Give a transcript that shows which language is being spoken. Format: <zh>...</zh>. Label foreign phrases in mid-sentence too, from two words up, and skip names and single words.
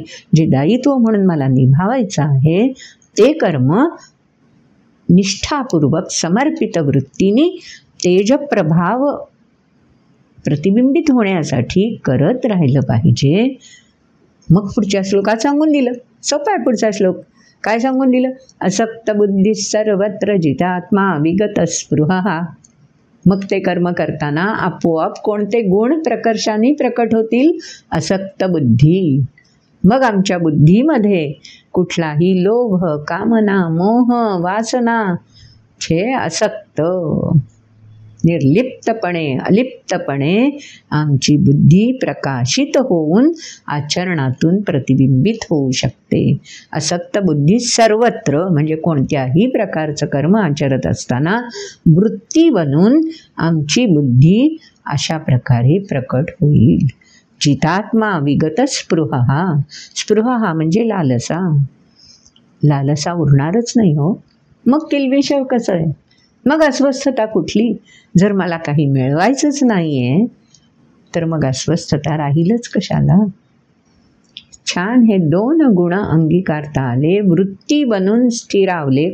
<mr>जे दायित्व म्हणून मला निभावायचं आहे ते कर्म निष्ठापूर्वक समर्पित वृत्तीने तेजप्रभाव प्रतिबिंबित होण्यासाठी करत राहिलं पाहिजे. मग पुढच्या श्लोकात सांगून दिलं. सोपा आहे पुढचा श्लोक. काय सांगून दिलं?</mr> <sa>असक्त बुद्धी सर्वत्र जितात्मा विगत स्पृहा.</sa> <mr>मग ते कर्म करताना आपोआप कोणते गुण प्रकर्षाने प्रकट होतील?</mr> <sa>असक्त बुद्धी.</sa> <mr>मग आमच्या बुद्धीमध्ये कुठलाही लोभ, कामना, मोह, वासना छे असक्त निर्लिप्तपणे अलिप्तपणे आमची बुद्धी प्रकाशित होऊन आचरणातून प्रतिबिंबित होऊ शकते.</mr> <sa>असक्त बुद्धी सर्वत्र</sa> <mr>म्हणजे कोणत्याही प्रकारचं कर्म आचरत असताना वृत्ती बनून आमची बुद्धी अशा प्रकारे प्रकट होईल.</mr> <sa>चितात्मा विगत स्पृहा.</sa> <mr>स्पृहा म्हणजे लालसा. लालसा उरणारच नाही हो. मग किलबिष कसं आहे? मग अस्वस्थता कुठली? जर मला काही मिळवायचंच नाही आहे तर मग अस्वस्थता राहीलच कशाला? छान हे 2 गुण अंगीकारता आले, वृत्ती बनून स्थिरावले.</mr>